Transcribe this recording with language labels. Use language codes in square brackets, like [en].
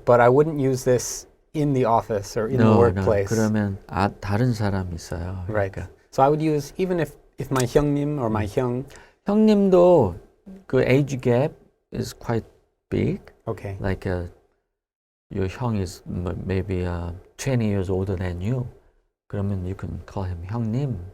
[en] but I wouldn't use this in the office or in the No, workplace. [ko] 그러면 다른 사람 있어요. [en] Right. [ko] 그러니까. [en] So I would use even if my 형님 or my 형. 형님도 그 age gap is quite big. Okay. Like your 형 is maybe 20 years older than you. 그러면 you can call him 형님.